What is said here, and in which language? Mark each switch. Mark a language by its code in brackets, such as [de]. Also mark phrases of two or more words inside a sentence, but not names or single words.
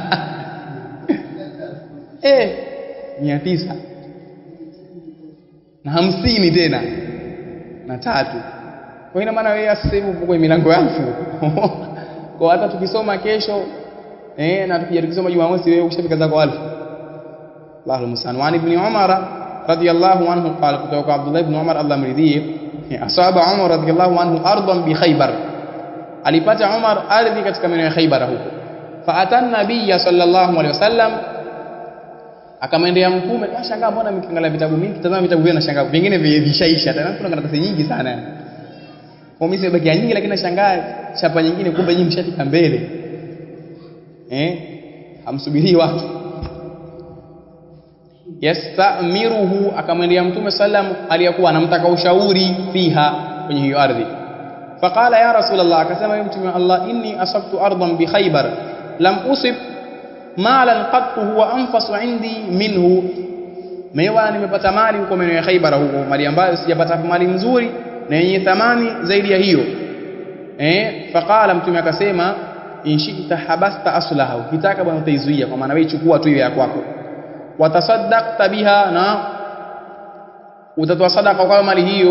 [sw] 900 na 50 tena na 3. Kwa ina maana wewe sasa hivi uko kwenye milango yangu. Kwa hata tukisoma kesho na tukisoma Jumamosi wewe ushafika zako 1000. [ar] الله المستعان وعن ابن عمر رضي الله عنه قال, [sw] kutoka Abdullah ibn Umar Allah mridhie, [ar] أصاب عمر رضي الله عنه أرضا بخيبر, [sw] alipata Umar ardhi katika maeneo ya Khaybar huko. [ar] فأتى النبي صلى الله عليه وسلم, [sw] akamwendea mtume. Nashangaa mbona nikiangalia vitabu mingi, tazama vitabu vyenu nashangaa vingine vishaisha, tena kuna karatasi nyingi sana. Kwa mimi sibaki nyingi, lakini nashangaa chapa nyingine, kumbe nyinyi mshafika mbele. Hamsubirii watu. Yastamiruhu, akamwendea mtume sallam aliyakuwa anamtaka ushauri fiha, kwenye hiyo ardhi. [ar] فقال يا رسول الله, [sw] akasema yeye mtume wa Allah, [ar] إني أصبت أرضا بخيبر لم أصب مالا قط هو أنفس عندي منه, [sw] mewa nimepata mali huko maeneo ya Khaybar huko, mali ambayo sijapata mali nzuri na yenye thamani zaidi ya hiyo. Faqala, mtume akasema, [ar] إن شئت حبست أصلها, [sw] ukitaka bwana utaizuia, kwa maana wewe chukua tu ya kwako. [ar] وتصدقت بها, [sw] na utatoa sadaqa kwa mali hiyo.